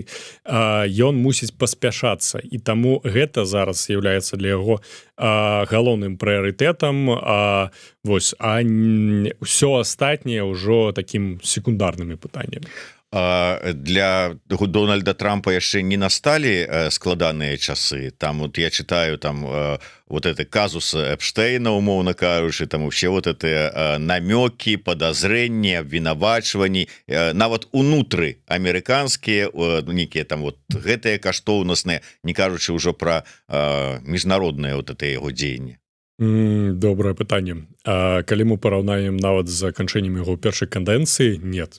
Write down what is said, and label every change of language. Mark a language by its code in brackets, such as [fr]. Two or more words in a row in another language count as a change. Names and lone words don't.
[be] Ён мусіць паспяшацца, і таму гэта зараз з'яўляецца для яго галоўным прыярытэтам, ўсё астатняе ўжо такім секундарнымі пытаннямі. Для Дональда Трампа яшчэ не насталі складаныя часы. [ru] Там вот я читаю там вот это казус Эпштейна, [be] умоўна кажучы, [ru] там вообще вот это [be] намёкі, подозрения, обвінавачванні, нават унутры амерыканскія нейкія там вот гэтыя каштоўнасныя, не кажучы ўжо пра міжнароднае [ru] вот это [be] яго дзеянне. Добрае пытанне. Калі мы параўнаем нават з заканчэннем яго першай кадэнцыі, нет.